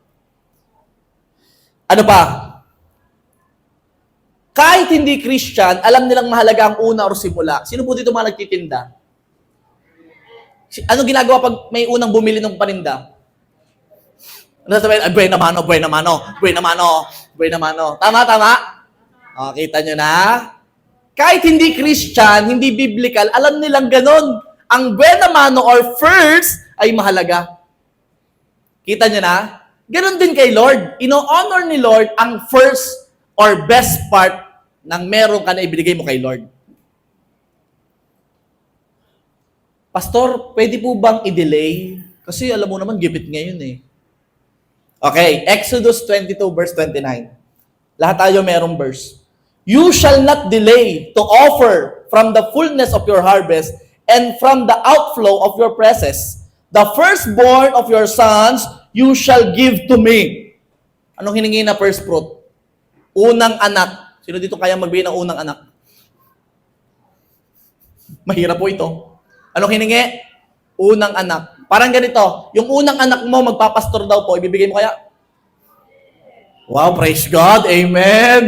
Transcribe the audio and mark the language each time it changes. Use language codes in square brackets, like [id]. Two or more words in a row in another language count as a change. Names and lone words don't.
[tl] Ano pa? Kahit hindi Christian, alam nilang mahalaga ang una or simula. Sino po dito mga nagtitinda? Ano ginagawa pag may unang bumili ng paninda? Ano sabihin? Buena mano, buena mano, buena mano, buena mano. Tama, tama? O, kita nyo na? Kahit hindi Christian, hindi biblical, alam nilang ganon. Ang buena mano or first ay mahalaga. Kita nyo na? Ganon din kay Lord. Ino-honor ni Lord ang [en] first or best part [tl] ng meron ka na ibigay mo kay Lord. Pastor, pwede po bang i-delay? Kasi alam mo naman, gipit ngayon eh. Okay, Exodus 22 verse 29. Lahat tayo merong verse. [en] You shall not delay to offer from the fullness of your harvest and from the outflow of your presses. The firstborn of your sons you shall give to me. [tl] Anong hiningi na first fruit? Unang anak. Sino dito kaya magbigay ng unang anak? Mahirap po ito. Anong hiningi? Unang anak. Parang ganito, yung unang anak mo magpapastor daw po, ibibigay mo kaya? Wow, [en] praise God. [tl] Amen.